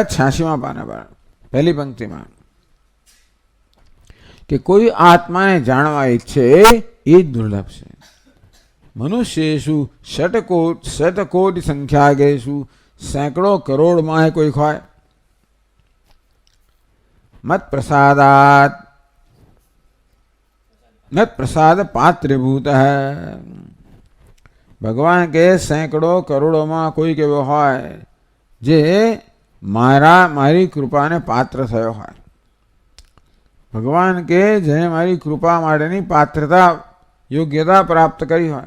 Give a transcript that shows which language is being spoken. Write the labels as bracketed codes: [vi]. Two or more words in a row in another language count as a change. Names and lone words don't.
[gu] 86મા પાના પર પહેલી પંક્તિમાં કે કોઈ આત્માને જાણવા ઈચ્છે એ જ દુર્લભ છે. [sa] मनुष्येषु शतकोटि संख्याकेषु [gu] સેંકડો કરોડમાં કોઈક હોય. [sa] मत् प्रसादात् न प्रसाद पात्रभूत है. [gu] ભગવાન કે સેંકડો કરોડોમાં કોઈક એવો હોય જે મારી કૃપાને પાત્ર થયો હોય. ભગવાન કે જેને મારી કૃપા માટેની પાત્રતા યોગ્યતા પ્રાપ્ત કરી હોય.